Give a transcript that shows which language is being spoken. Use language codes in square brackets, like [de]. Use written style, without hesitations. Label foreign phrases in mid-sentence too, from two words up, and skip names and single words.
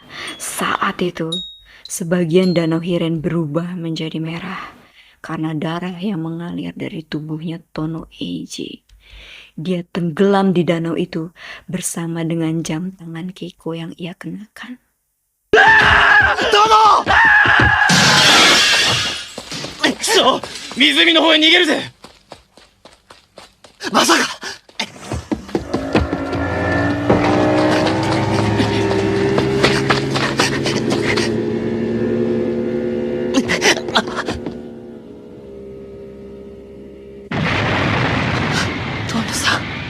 [id] Saat itu, sebagian Danau Hiren berubah menjadi merah karena darah yang mengalir dari tubuhnya Tono Eiji. Dia tenggelam di danau itu bersama dengan jam tangan Keiko yang ia kenakan. Tono! [ja] くそ、湖の方へ逃げるぜ。まさか。トノさん。